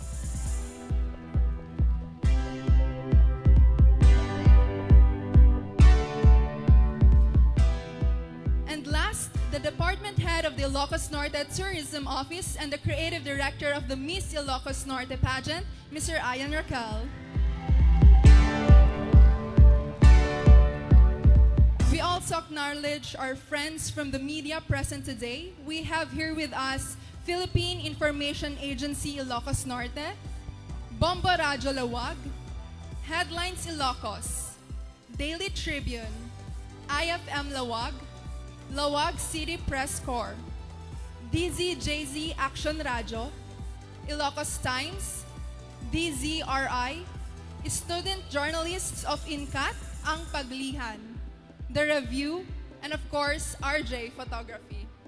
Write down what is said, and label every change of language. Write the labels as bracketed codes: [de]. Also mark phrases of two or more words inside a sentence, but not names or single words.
[en] And last, the Department Head of the Ilocos Norte Tourism Office and the Creative Director of the Miss Ilocos Norte Pageant, Mr. Ian Raquel. to acknowledge our friends from the media present today. We have here with us Philippine Information Agency Ilocos Norte, Bombo Radyo Laoag, Headlines Ilocos, Daily Tribune, IFM Laoag, Laoag City Press Corps, DZJZ Action Radio, Ilocos Times, DZRI, Student Journalists of INCAT, Ang Paglihan, The Review, and of course, RJ Photography.